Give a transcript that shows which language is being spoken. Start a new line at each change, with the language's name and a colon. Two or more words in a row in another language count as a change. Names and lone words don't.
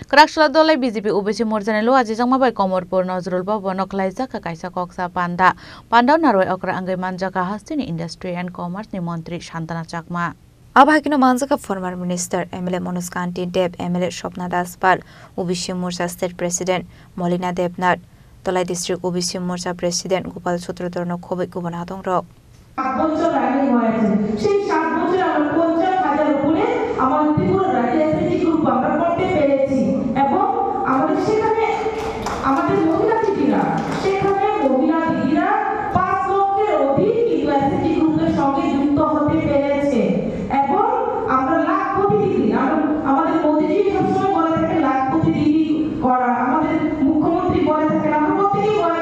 Kok Borok: Krakshla dolai BJP OBC morjane lo aji jangma bai Komorpur Nazrul Baba noklaisa ka kaisa koksa panda naroi okra angai manjaka hastini Industry and Commerce ni Montri Shantana Chakma Abhakino manjaka
English: former minister
Kok Borok: MLA Manoj Kanti Deb MLA Shopna Daspal OBC Morcha State President Molina Debnath Dolai District OBC Morcha President Gopal Chotrodorno khoboi kubana dongrok
Bangla: বছর আগে হয়েছে সেই 7 বছরে আমরা 50,000 উপরে আমাদের ত্রিপুরা রাজ্যে
English: SHG group
Bangla: আমরা করতে পেরেছি এবং আমাদের সেখানে আমাদের মহিলা দিদিরা 5 লক্ষের অধিক কিন্তু
English: SHG group's
Bangla: সঙ্গে যুক্ত হতে পেরেছে এবং আমরা লাখপতি দিদি আমাদের মোদিজি সবসময় বলে থাকে লাখপতি দিদি করা আমাদের মুখ্যমন্ত্রী বলে থাকে আমরা প্রত্যেকেই বলে